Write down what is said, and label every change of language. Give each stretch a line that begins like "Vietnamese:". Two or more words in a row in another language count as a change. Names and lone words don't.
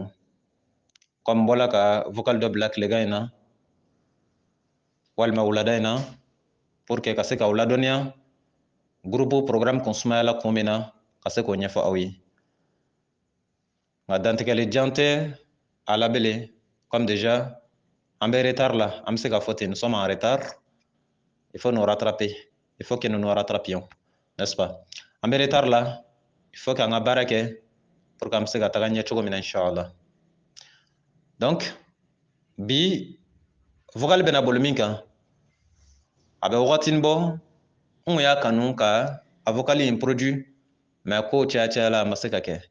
Bambara: Comme bɔla ka vocal dɔ bila tilegan in na walima wulada in na
French: pour que
Bambara: ka se k'aw ladɔnniya
French: groupe programme
Bambara: kun sumayala kun min na ka se k'o ɲɛfɔ aw ye. Nka dantigɛli jan tɛ a labele,
French: comme déjà
Bambara: an bɛ retard la, an bɛ se k'a fɔ ten,
French: nous sommes en retard. Il faut nous rattraper. Il faut que nous nous rattrapions, n'est-ce pas?
Bambara: An bɛ retard la,
French: il faut
Bambara: qu'an ka baara kɛ
French: pour que
Bambara: an bɛ se ka taga ɲɛ cogo min na, Inch'Allah. Donc, bi vocal bɛna boli min kan, a bɛ wagatinin bɔ n kun y'a kanu ka a vocal in produit, mais ko caya la a ma se ka kɛ.